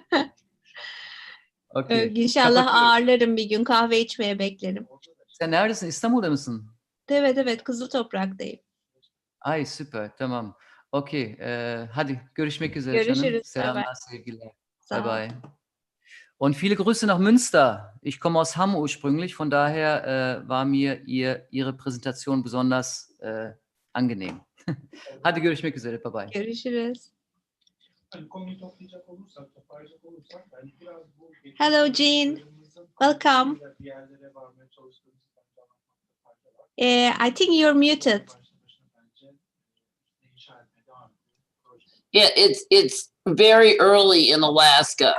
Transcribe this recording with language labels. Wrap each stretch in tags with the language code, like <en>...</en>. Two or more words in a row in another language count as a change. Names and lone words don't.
<tr>Okay. İnşallah ağırlarım bir gün, kahve içmeye beklerim. Sen neredesin? İstanbul'da mısın? Evet, Kızıl Toprak'tayım. Ay süper, tamam. Okey, hadi görüşmek üzere. Görüşürüz. Canım. Selamlar, sevgiler.</tr> <en>Bye bye.</en> <de>Und viele Grüße nach Münster. Ich komme aus Hamm ursprünglich, von daher war mir Ihre Präsentation besonders angenehm.</de> <tr>Hadi görüşmek üzere,</tr> <en>bye bye.</en> <tr>Görüşürüz.</tr> <en>Hello Jean, welcome. I think you're muted. Yeah, it's very early in Alaska.</en>